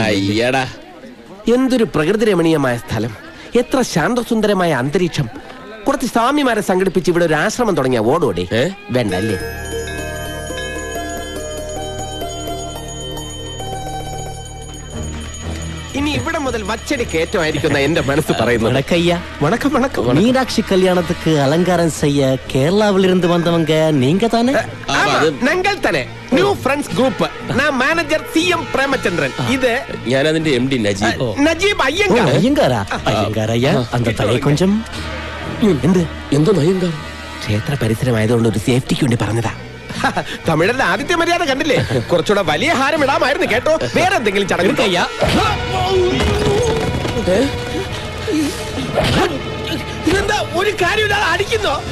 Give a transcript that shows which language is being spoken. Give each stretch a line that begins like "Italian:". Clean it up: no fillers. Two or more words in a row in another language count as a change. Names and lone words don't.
Malayalam: അയ്യടാ, എന്തൊരു പ്രകൃതി രമണീയമായ സ്ഥലം, എത്ര ശാന്തസുന്ദരമായ അന്തരീക്ഷം. കുറച്ച് സ്വാമിമാരെ സംഘടിപ്പിച്ച് ഇവിടെ ഒരു ആശ്രമം തുടങ്ങിയ ഓടോടെ വേണ്ട അല്ലേ? ഇനി ഇവിടെ മുതൽ വച്ചടി കയറ്റമായിരിക്കുന്ന എന്റെ മനസ്സ് പറയുന്നു.
Tamil: வணக்கம். மீனாட்சி கல்யாணத்துக்கு அலங்காரம் செய்ய கேரளாவில் இருந்து வந்தவங்க நீங்க தானே?
Malayalam: ഞങ്ങൾ തന്നെ ന്യൂ ഫ്രണ്ട്സ് ഗ്രൂപ്പ്. ഞാൻ മാനേജർ CM പ്രേമചന്ദ്രൻ. ഇത് ഞാൻ അതിന്റെ MD നജീബ് അയ്യങ്കാർ.
Tamil: ஐயா அந்த தலை கொஞ்சம்
Malayalam: എന്തോ അയ്യങ്കാർ. ക്ഷേത്ര പരിസരമായതുകൊണ്ട് ഒരു സേഫ്റ്റിക്ക് വേണ്ടി പറഞ്ഞതാ. തമിഴരുടെ ആദിത്യ മര്യാദ കണ്ടില്ലേ? കുറച്ചുകൂടെ വലിയ ഹാരം ഇടാമായിരുന്നു കേട്ടോ. വേറെ എന്തെങ്കിലും ചടങ്ങ്. ഇതെന്താ ഒരു കാര്യമില്ലാതെ അടിക്കുന്നോ?